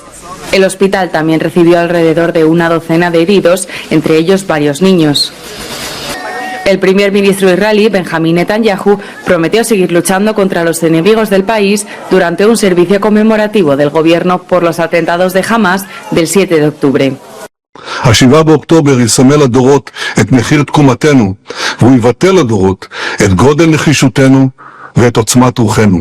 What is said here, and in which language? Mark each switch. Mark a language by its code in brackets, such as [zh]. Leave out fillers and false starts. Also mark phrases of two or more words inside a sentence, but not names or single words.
[es] El hospital también recibió alrededor de una docena de heridos, entre ellos varios niños. El primer ministro israelí, Benjamín Netanyahu, prometió seguir luchando contra los enemigos del país durante un servicio conmemorativo del gobierno por los atentados de Hamas del 7 de octubre. [he] ה-7 באוקטובר יסמל לדורות את מחיר תקומתנו, והוא יבטא לדורות את גודל נחישותנו ואת עוצמת רוחנו.